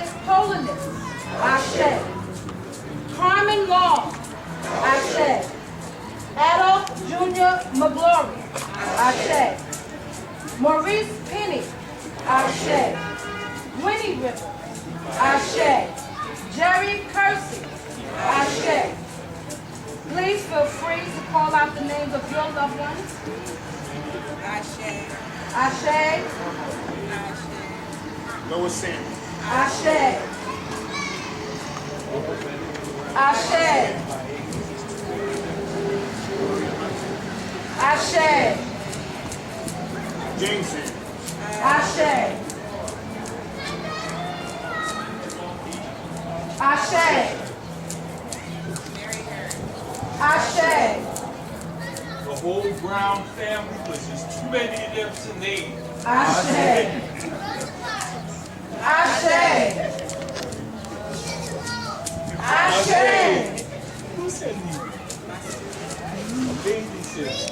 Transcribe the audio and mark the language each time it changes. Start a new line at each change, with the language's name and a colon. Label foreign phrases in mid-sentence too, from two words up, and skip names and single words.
English: Holiness, Ashe. Carmen Long, Ashe. Adolph Jr. Junior McGlory, Ashe. Maurice Penny, Ashe. Winnie River, Ashe. Jerry Kersey, Ashe. Please feel free to call out the names of your loved ones. Ashe. Ashe, Lois Sanders. Ashe, Ashe, Ashe, James Sanders. Ashe, Ashe, Ashe, The whole Brown family was just too many of them to name. Ashe, Ashe, Ashe, Who said me? A baby said.